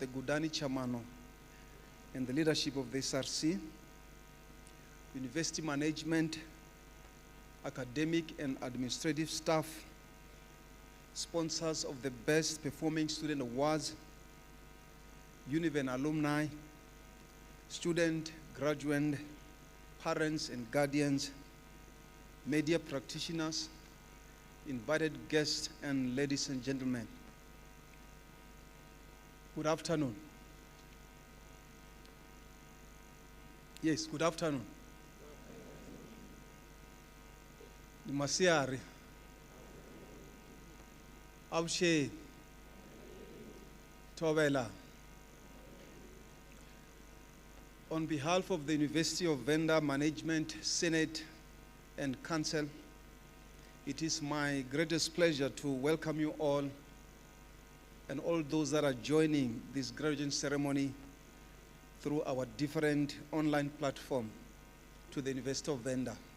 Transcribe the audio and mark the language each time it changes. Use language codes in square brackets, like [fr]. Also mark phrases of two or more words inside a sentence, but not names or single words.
[en] Gudani Chamano, and the leadership of the SRC, university management, academic and administrative staff, sponsors of the Best Performing Student Awards, Univen alumni, student, graduate, parents and guardians, media practitioners, invited guests, and ladies and gentlemen. Good afternoon. Yes, good afternoon. Masiari. Abshe. Tovela. On behalf of the University of Venda Management, Senate, and Council, it is my greatest pleasure to welcome you all and all those that are joining this graduation ceremony through our different online platform to the University of Venda.